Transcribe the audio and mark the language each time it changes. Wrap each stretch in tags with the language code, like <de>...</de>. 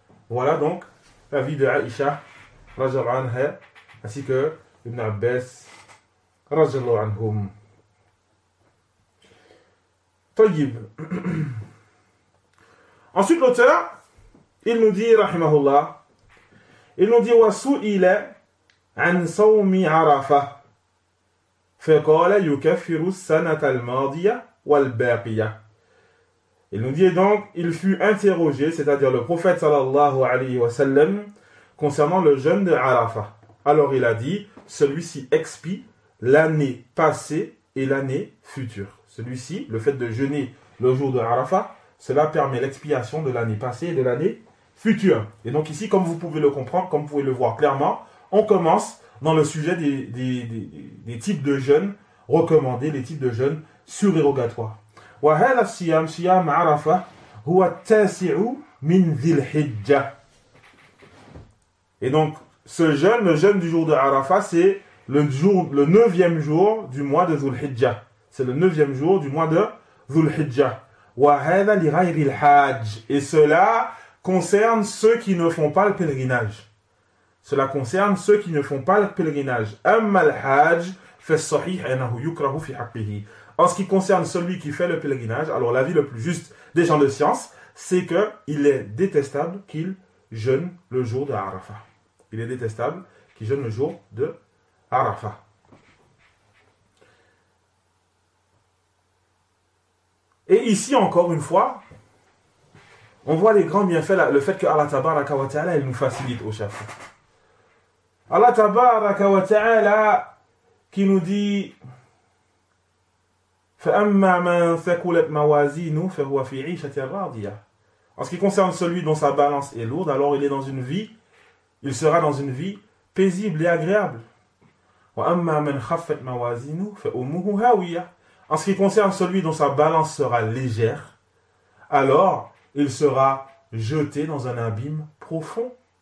<fr>Voilà donc la vie de Aïcha radhiyallahu anha ainsi que Ibn Abbas radhiyallahu anhum. Tayyib. Ensuite l'auteur, il nous dit rahimahullah, il nous dit</fr> <ar>wa su'ila an sawmi Arafah فقال يكفر السنة الماضية والباقية.</ar> <fr>Il nous dit donc, il fut interrogé, c'est-à-dire le prophète sallallahu alayhi wa sallam, concernant le jeûne de Arafah. Alors il a dit, celui-ci expie l'année passée et l'année future. Celui-ci, le fait de jeûner le jour de Arafah, cela permet l'expiation de l'année passée et de l'année future. Et donc ici, comme vous pouvez le comprendre, comme vous pouvez le voir clairement, on commence dans le sujet des types de jeûnes recommandés, les types de jeûnes surérogatoires.</fr> <ar>وهذا الصيام صيام عرفة هو التاسع من ذي الحجة.</ar> <fr>Et donc, ce jeûne, le jeûne du jour de Arafah, c'est le 9e jour du mois de Dhul Hijjah. C'est le 9e jour du mois de Dhul Hijjah.</fr> <ar>وهذا لغير الحاج.</ar> <fr>Et cela concerne ceux qui ne font pas le pèlerinage. Cela concerne ceux qui ne font pas le pèlerinage.</fr> <ar>أما الحاج فالصحيح أنه يكره في حقه.</ar> <fr>En ce qui concerne celui qui fait le pèlerinage, alors l'avis le plus juste des gens de science, c'est qu'il est détestable qu'il jeûne le jour de Arafah. Il est détestable qu'il jeûne le jour de Arafah. Et ici, encore une fois, on voit les grands bienfaits, le fait que Allah Tabaraka wa Ta'ala, il nous facilite au chapeau.</fr> <ar>Allah Tabaraka wa Ta'ala</ar> <fr>qui nous dit</fr> <ar>فَأَمَّا مَنْ ثَقُلَتْ مَوَازِينُهُ فَهُوَ فِي عِيشَةٍ رَاضِيَةٍ.</ar> <fr>En ce qui concerne celui dont sa balance est lourde, alors il sera dans une vie paisible et agréable.</fr> <ar>وَأَمَّا مَنْ خَفَّتْ مَوَازِينُهُ فَأُمُّهُ هَاوِيَةٌ.</ar> <fr>En ce qui concerne celui dont sa balance sera légère, alors il sera jeté dans un abîme profond.</fr>